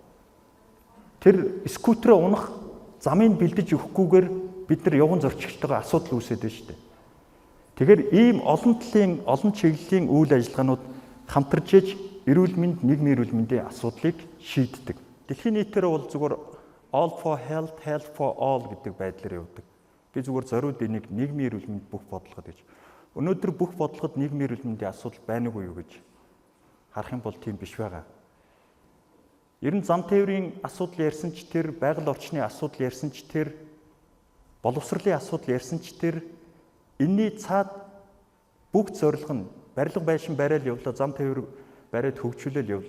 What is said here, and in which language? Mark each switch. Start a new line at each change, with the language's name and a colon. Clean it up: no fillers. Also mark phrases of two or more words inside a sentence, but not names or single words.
Mongolian: Тэр скутерээ унах замыг бэлдэж өгөхгүйгээр бид нар явган зорчигчтойгоо асуудал үүсээд байна шүү дээ. Тэгэхээр ийм олон чиглэлийн үйл ажиллагаанууд хамтарч иж нийгмийн эрүүл мэндийн асуудлыг шийддэг. Дэлхийн нийтээр бол зүгээр
English: all for health, health for all
Mongolian: гэдэг байдлаар явдаг. Би зүгээр зориуд энийг нийгмийн эрүүл мэнд бүх бодлогод гэж. Өнөөдөр бүх бодлогод нийгмийн эрүүл мэндийн асуудал байна уу юу гэж харах юм бол тийм биш байгаа. Ер нь зам тээврийн асуудал ярьсан ч тэр, байгаль орчны асуудал ярьсан ч тэр, боловсролын асуудал ярьсан ч тэр, энэний цаад бүгд зорилго нь барилга байшин барайл явлаа, зам тээвэр бариад хөгжүүлэл явлаа.